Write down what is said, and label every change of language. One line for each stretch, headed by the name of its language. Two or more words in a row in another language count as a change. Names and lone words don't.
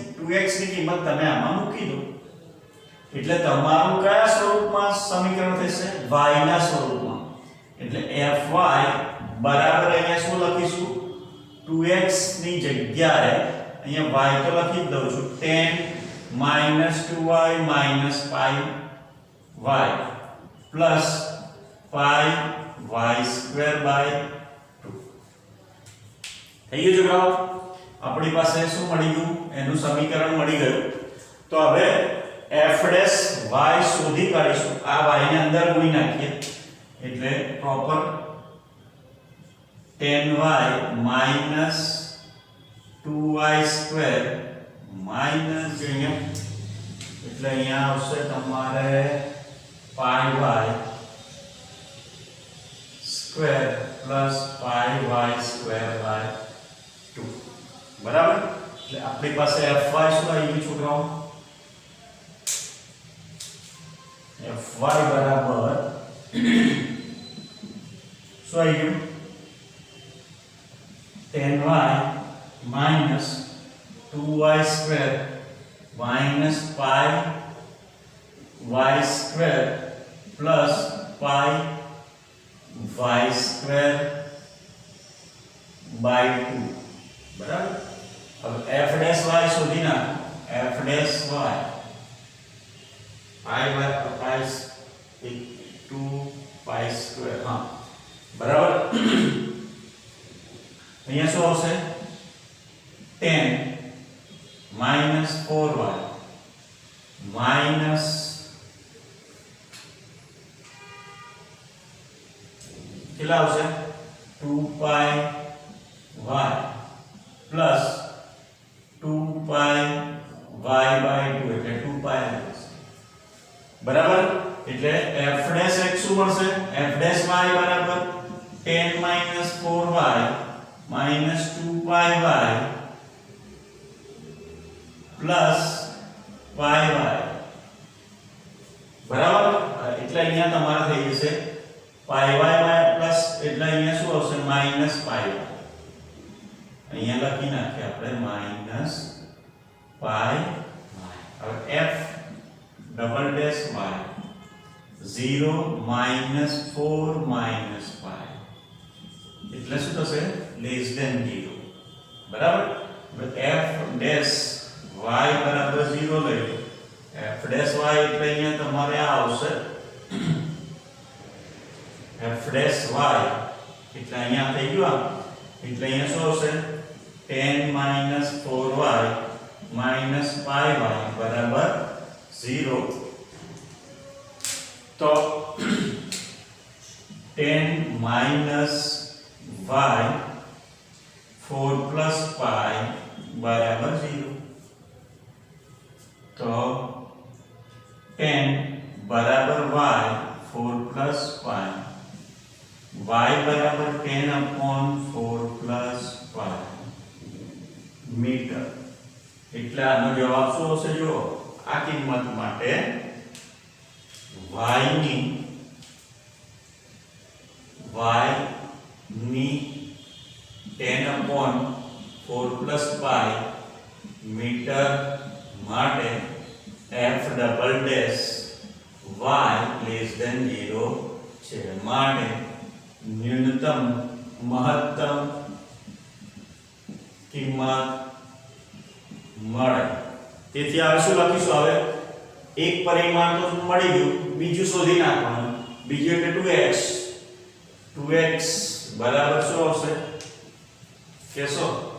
Gujarati: 2x ની કિંમત તમે આમાં મૂકી દો એટલે તમારું કયા સ્વરૂપમાં સમીકરણ થશે? y ના સ્વરૂપમાં. એટલે fy બરાબર અહીંયા શું લખીશું? 2x ની જગ્યાએ અહીંયા y તો લખી જ દઉં છું, 10 -
English: 2y - pi y plus pi y² / 2.
Gujarati: થઈ ગયું છોકરાઓ? આપણી પાસે શું મળી ગયું? એનું સમીકરણ મળી ગયું. તો હવે f' y શોધી કાઢીશું. આ y ને અંદર ગુણી નાખીએ એટલે પ્રોપર 10y - 2y² માઈનસ એટલે અહીંયા આવશે તમારે
English: pi y² plus pi y² / 2.
Gujarati: બરાબર? એટલે આપણી પાસે fy શું આવી ગયું છોકરાઓ? fy બરાબર શું આવી ગયું?
English: 10y - 2y² minus pi y² plus pi y² by 2.
Gujarati: બરાબર? હવે f' y શોધી નાખો.
English: f' y pi 2 pi square.
Gujarati: હા બરાબર. અહીંયા શું આવશે?
English: 10 minus 4y minus
Gujarati: કેટલા આવશે?
English: 2 pi y plus 2 pi y by 2 એટલે 2 pi આવશે.
Gujarati: બરાબર? એટલે f' x શું મળશે?
English: f' y બરાબર 10 minus 4y minus 2 pi y plus pi y.
Gujarati: બરાબર? એટલે અહીંયા તમારે થઈ જશે
English: pi y plus
Gujarati: એટલે અહીંયા શું આવશે?
English: minus pi y.
Gujarati: અહીંયા લખી નાખીએ આપણે
English: minus pi y.
Gujarati: હવે
English: f double dash y 0 minus 4 minus pi
Gujarati: એટલે શું થશે?
English: less than 0.
Gujarati: બરાબર?
English: f dash y
Gujarati: બરાબર 0 લઈ લો.
English: f dash y
Gujarati: એટલે અહીંયા તમારે આ આવશે
English: f dash y
Gujarati: એટલે અહીંયા થઈ ગયું આ. એટલે અહીંયા શું આવશે?
English: 10 minus 4y minus pi y
Gujarati: બરાબર 0. તો
English: 10 minus y 4 plus pi
Gujarati: બરાબર 0. તો 10 બરાબર
English: y 4 plus pi y
Gujarati: બરાબર
English: 10 upon 4 plus pi
Gujarati: મીટર. એટલે આનો જવાબ શું હશે? જો આ કિંમત માટે y ની
English: 10 upon 4 plus pi
Gujarati: મીટર માટે
English: f double dash y less than 0
Gujarati: છે. માટે ન્યૂનતમ મહત્તમ કિંમત મળે. તેથી હવે શું લખીશું? હવે એક પરિમાણ તો મળી ગયું, બીજું શોધી નાખવાનું. બીજું એટલે 2x. 2x બરાબર શું આવશે કેશો?